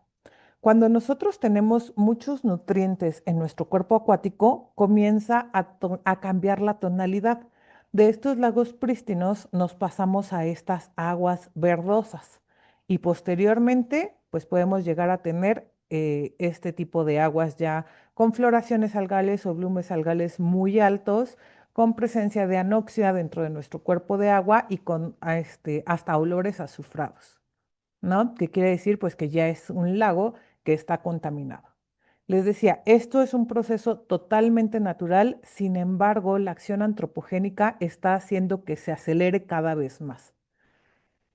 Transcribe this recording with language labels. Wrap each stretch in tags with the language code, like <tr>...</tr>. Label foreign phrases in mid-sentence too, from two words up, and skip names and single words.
<es>Cuando nosotros tenemos muchos nutrientes en nuestro cuerpo acuático, comienza a cambiar la tonalidad. De estos lagos prístinos nos pasamos a estas aguas verdosas y posteriormente pues podemos llegar a tener este tipo de aguas ya con floraciones algales o bloomes algales muy altos, con presencia de anoxia dentro de nuestro cuerpo de agua y con hasta olores azufrados, ¿no? Que quiere decir pues que ya es un lago que está contaminado. Les decía, esto es un proceso totalmente natural, sin embargo, la acción antropogénica está haciendo que se acelere cada vez más.</es>